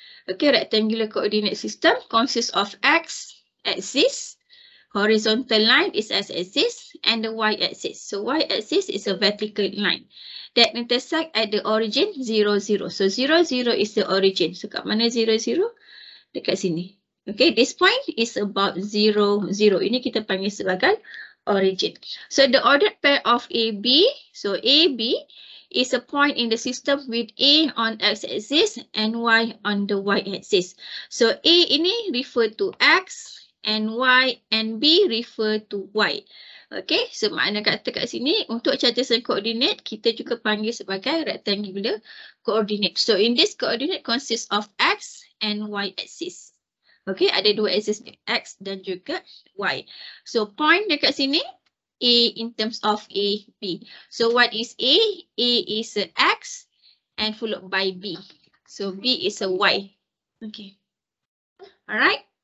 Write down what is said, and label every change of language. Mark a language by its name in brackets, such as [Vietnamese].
[English] Okay, rectangular coordinate system consists of X axis, horizontal line is x-axis, and the y-axis. So y-axis is a vertical line that intersect at the origin 0, 0. So 0, 0 is the origin. So [Malay] kat mana [English] 0, 0? [Malay] Dekat sini. [English] Okay, this point is about 0, 0. [Malay] Ini kita panggil sebagai origin. [English] So the ordered pair of AB, so AB is a point in the system with A on x-axis and Y on the y-axis. So A ini refer to X and Y and B refer to Y. [Malay] Okay, so makna kata kat sini untuk Cartesian coordinate kita juga panggil sebagai rectangular coordinate. [English] So in this coordinate consists of X and Y axis. [Malay] Okay, ada dua axis X dan juga Y. [English] So point [Malay] dekat sini [English] A in terms of A, B. So what is A? A is a X and followed by B. So B is a Y. Okay. Alright.